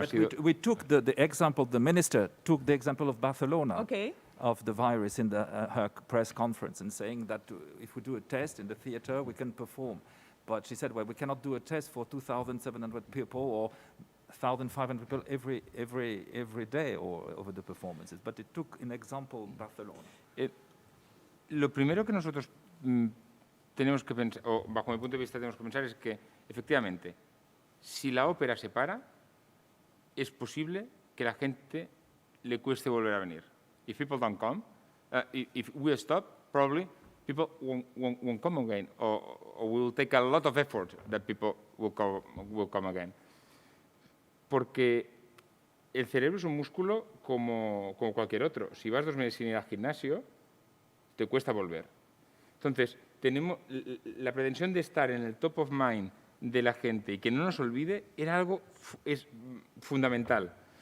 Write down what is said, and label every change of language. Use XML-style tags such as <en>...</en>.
<en>but we took the example, the minister took the example of Barcelona, of the virus in her press conference, and saying that if we do a test in the theater, we can perform. But she said, well, we cannot do a test for 2,700 people or 1,500 people every day or over the performances. But it took an example Barcelona.</en> <es>Lo primero que nosotros tenemos que pensar, o bajo mi punto de vista tenemos que pensar, es que, efectivamente, si la ópera se para, es posible que la gente le cueste volver a venir.</es> <en>If people don't come, if we stop, probably people won't come again, or will take a lot of effort that people will come again.</en> <es>Porque el cerebro es un músculo como cualquier otro. Si vas 2 meses sin ir al gimnasio, te cuesta volver. Entonces, tenemos la pretensión de estar en el</es> <en>top of mind</en> <es>de la gente y que no nos olvide era algo fundamental.</es>